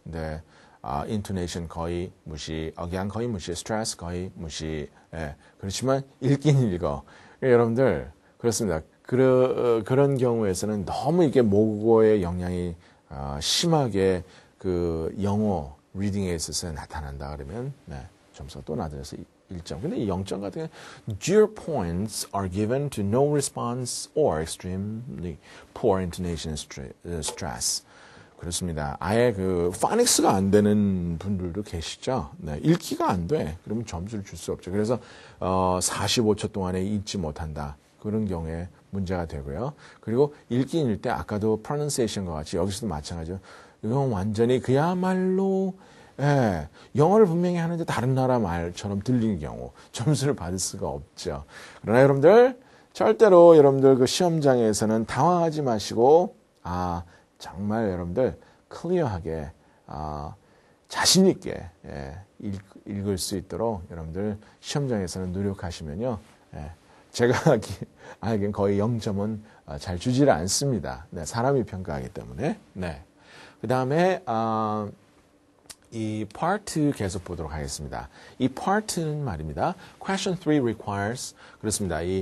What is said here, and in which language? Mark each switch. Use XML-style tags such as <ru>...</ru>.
<ko>근데 intonation 거의 무시, 억양 거의 무시, stress 거의 무시. 예, 그렇지만 읽긴 읽어. 여러분들 그렇습니다. 그런 경우에서는 너무 이게 모국어의 영향이 심하게 그 영어 리딩에 있어서 나타난다 그러면 네, 점수가 또 낮아져서 1점. 근데 이 0점 같은 경우는</ko> <en>0 points are given to no response or extremely poor intonation and stress.</en> <ko>그렇습니다. 아예 그 파닉스가 안 되는 분들도 계시죠. 네, 읽기가 안 돼. 그러면 점수를 줄 수 없죠. 그래서 45초 동안에 읽지 못한다. 그런 경우에 문제가 되고요. 그리고 읽긴 읽 때 아까도 pronunciation과 같이 여기서도 마찬가지죠. 이건 완전히 그야말로 예, 영어를 분명히 하는데 다른 나라 말처럼 들리는 경우 점수를 받을 수가 없죠. 그러나 여러분들 절대로 여러분들 그 시험장에서는 당황하지 마시고 정말 여러분들 클리어하게 자신 있게 읽을 수 있도록 여러분들 시험장에서는 노력하시면요. 제가 알기엔 거의 0점은 잘 주지를 않습니다. 네, 사람이 평가하기 때문에. 네. 그 다음에 이 part 2 계속 보도록 하겠습니다. 이 part 2는 말입니다.</ko> <en>question 3 requires</en> <ko>그렇습니다.</ko>